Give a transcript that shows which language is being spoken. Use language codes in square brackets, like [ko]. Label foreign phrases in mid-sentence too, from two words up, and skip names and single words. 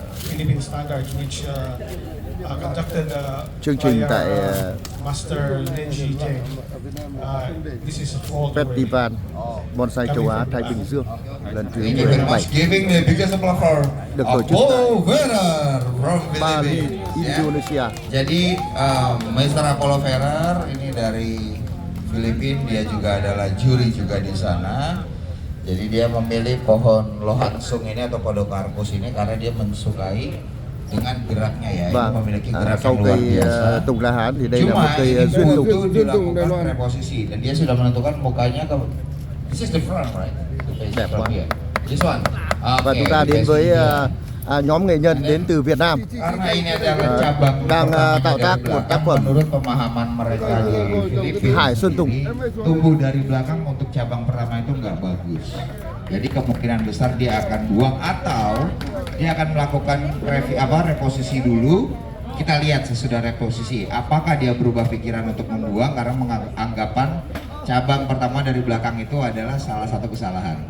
[vi] Chương trình tại Festival Bonsai Châu Á Thái Bình Dương lần thứ 17 được tổ chức tại Bali, Indonesia. [id] Jadi Mr. Apollo Ferrer ini dari Filipina, dia juga adalah juri juga di sana. Jadi dia memilih pohon lohansung ini atau podocarpus ini karena dia mensukai dengan geraknya ya. [vi] Vâng, [id] memiliki gerak [vi] sau [id] yang luar [vi] cây [id] biasa. [vi] tùng La Hán thì đây là [id] Cuma [vi] một cây [id] ini [vi] duyên tùng. [id] butuh dilakukan reposisi dan dia sudah menentukan mukanya ke [en] this is the front, right? [vi] Đẹp quá. [en] This one. [vi] Và chúng ta đến với nhóm nghệ nhân đến từ Việt Nam [id] Karena ini adalah cabang [vi] đang tạo tác một tác phẩm [id] menurut pemahaman mereka di Filipina. [vi] Hải Sơn Tùng. [id] Tumbuh dari belakang untuk cabang pertama itu nggak bagus. Jadi kemungkinan besar dia akan buang atau dia akan melakukan reposisi dulu. Kita lihat sesudah reposisi apakah dia berubah pikiran untuk membuang karena menganggapan cabang pertama dari belakang itu adalah salah satu kesalahan.